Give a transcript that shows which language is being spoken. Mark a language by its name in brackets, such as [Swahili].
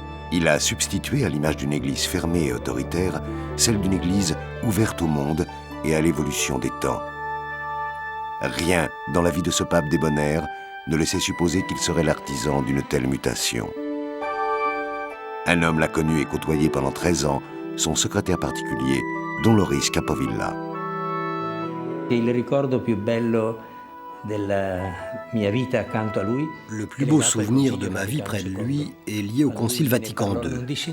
[French] Il a substitué à l'image d'une église fermée et autoritaire, celle d'une église ouverte au monde et à l'évolution des temps. Rien dans la vie de ce pape débonnaire ne laissait supposer qu'il serait l'artisan d'une telle mutation. Un homme l'a connu et côtoyé pendant 13 ans, son secrétaire particulier, Don Loris Capovilla. [Italian] Il ricordo più bello della mia vita accanto a lui. [French] Le plus beau souvenir de ma vie près de lui est lié au Concile Vatican II.